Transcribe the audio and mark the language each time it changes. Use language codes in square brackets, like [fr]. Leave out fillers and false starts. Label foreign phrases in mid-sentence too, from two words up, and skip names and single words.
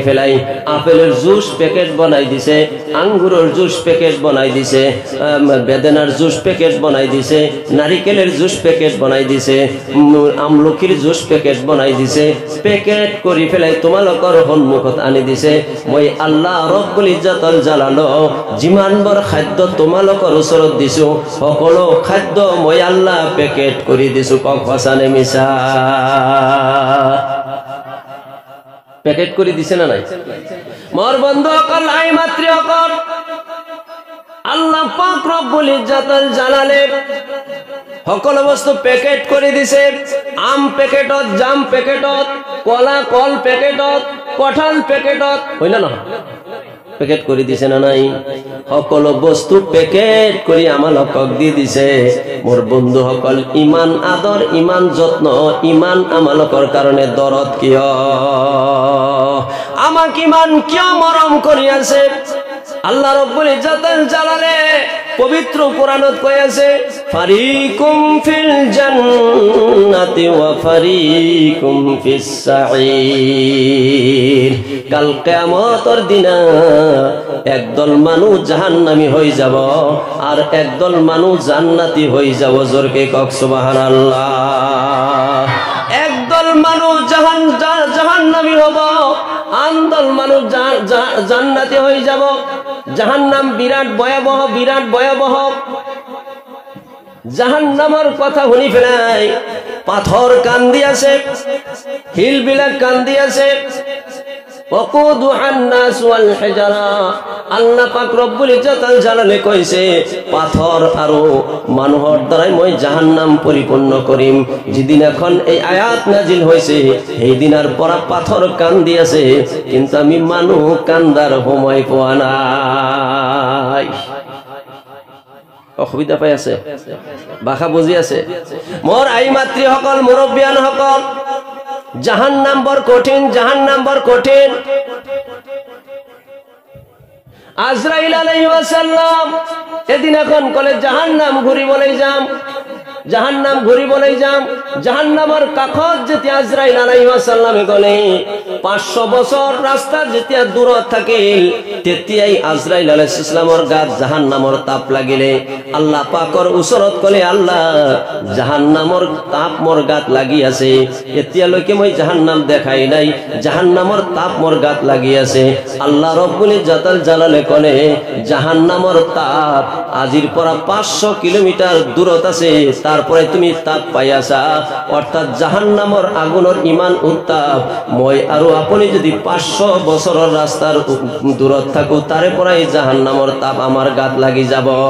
[as] ফেলাই আপেলৰ জুস পেকেট বনাই দিছে আঙ্গুৰৰ জুস পেকেট বনাই দিছে বেদেনার জুস পেকেট বনাই দিছে নারিকেলের জুস পেকেট বনাই দিছে আমলখির জুস পেকেট বনাই দিছে পেকেট কৰি ফেলাই তোমালোকৰ সন্মুখত আনি দিছে মই আল্লাহ ৰব্বুল ইজ্জত জালাল যিমানবোৰ খাদ্য তোমালোকৰ ওচৰত দিছো সকলো খাদ্য মই আল্লাহ পেকেট কৰি দিছো কক ভাষানে মিছা পেকেট কৰি দিছে না নাই মোর বন্ধু সকল আই মাতৃ সকল আল্লাহ পাক রব্বুল ইজ্জত জালালে সকল বস্তু পেকেট করে দিছে আম পেকেটত জাম পেকেটত কলা কল পেকেটত কঠাল পেকেটত হই না পেকেট করে দিছে না নাই সকল বস্তু পেকেট করে আমালোকক দি দিছে মোর বন্ধু সকল ইমান আদর ইমান যত্ন ইমান আমালোকৰ কাৰণে দরদ কিয় আমাক ইমান কিয় মরম কৰি আছে আল্লাহ রব্বুল ইজ্জত জালালে পবিত্র কোরআনত কই আছে [ar] فريق في الجنة وفريق في [as] সাঈর কাল কিয়ামতের দিনা একদল মানুষ জাহান্নামী হয়ে যাব আর একদল মানুষ জান্নাতি হয়ে যাব জোরকে কক সুবহানাল্লাহ একদল মানুষ জাহান্নামী হব আনদল মানুষ জান্নাতি হয়ে যাব জাহান্নাম বিরাট ভয়াবহ জাহান্নামের কথা শুনি ফেলাই পাথর কান্দি আছে হিল বিলাক কান্দি আছে আল্লাহ পাক রব্বুল ইজ্জত জালালে কইছে পাথর আৰু মানুহৰ দ্বাৰাই মই জাহান্নাম পরিপূর্ণ করিম যেদিন এখন এই আয়াত নাজিল হইছে সেই দিনার পৰা পাথর কান্দি আছে কিন্তু আমি মানুহ কান্দার সময় পোৱা নাই অসুবিধা পাই আছে ভাষা বুজি আছে মোর আই মাতৃ সকল মুৰব্বিয়ান সকল জাহান্নাম বৰ কঠিন জাহান্নাম বৰ কঠিন আজরাইল [ar] عليه السلام [as] এদিন এখন কলে জাহান্নাম ঘুরিবলৈ যাম জাহান্নাম ঘুরিবলৈ যাম জাহান্নামৰ কাষত যেতিয়া আজরাইল [ar] عليه السلام [as] গলে 500 বছর রাস্তা যেতিয়া দূৰত থাকিল তেতিয়াই আজরাইল আলাইহিস সালামৰ গাত জাহান্নামৰ তাপ লাগিলে আল্লাহ পাকৰ ওচৰত কলে আল্লাহ জাহান্নামৰ তাপ মোৰ গাত লাগি আছে এতিয়ালৈকে মই জাহান্নাম দেখাই নাই জাহান্নামৰ তাপ মোৰ গাত লাগি আছে আল্লাহ রব্বুল জালালে কলে জাহান্নামৰ তাপ আজিৰ পৰা 500 কিলোমিটার দূৰত আছে তারপরে তুমি তাপ পাই আছা অর্থাৎ জাহান্নামৰ আগুনৰ ইমান উত্তাপ মই আৰু আপুনি যদি 500 বছৰৰ ৰাস্তাৰ দূৰত থাকো তাৰে পৰাই জাহান্নামৰ তাপ আমাৰ গাত লাগি যাব